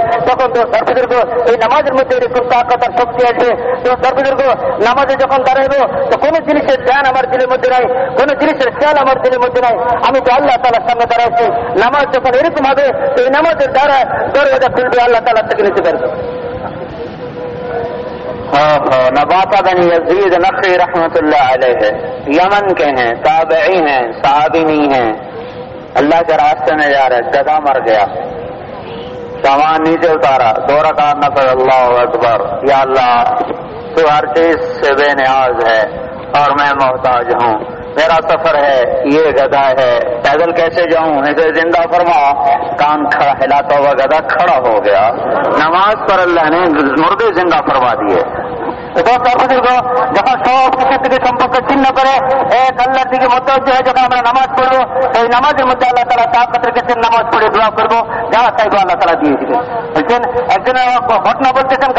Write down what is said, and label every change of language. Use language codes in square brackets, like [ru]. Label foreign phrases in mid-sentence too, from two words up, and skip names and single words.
[bn] তখন তো সর্বদুর্গ এই নামাজের মধ্যে এরকম তাকত আর শক্তি আসবে. তো সর্বদুর্গ নামাজে যখন দাঁড়াইবো তো কোনো জিনিসের ধ্যান আমার দিলের মধ্যে নাই, কোনো জিনিসের খেয়াল আমার দিলের মধ্যে নাই, আমি তো আল্লাহ তাআলার সামনে দাঁড়াইছি. নামাজ যখন এরকম হবে তো এই নামাজের দ্বারা দরওয়াজা খুলবে আল্লাহ তাআলা থেকে নিতে পারবে. [ur] نباطہ بن یزید نخعی رحمت اللہ علیہ یمن کے ہیں, تابعی ہیں, صحابی نہیں ہیں. اللہ کے راستے میں جا رہے, گدھا مر گیا, سامان نیچے اتارا, 2 رکعت نفل, اللہ اکبر, یا اللہ تو ہر چیز سے بے نیاز ہے اور میں محتاج ہوں, میرا سفر ہے, یہ گدھا ہے, پیدل کیسے جاؤں, اسے زندہ فرما. کان کھڑا ہلاتا ہوا گدھا کھڑا ہو گیا. نماز پر اللہ نے مردے زندہ فرما دیے. [bn] যখন সব কিছু থেকে সম্পর্ক ছিন্ন করে এক আল্লাহর দিকে মতওয়াজ্জহ হয়ে যখন আমরা নামাজ পড়বো সেই নামাজের মধ্যে আল্লাহ তাআলা তাকতের কাছে নামাজ পড়ে দোয়া করবো, যারা চাইবো আল্লাহ তাআলা দিয়ে দিবেন. বলছেন একজনের ঘটনা বলতেছেন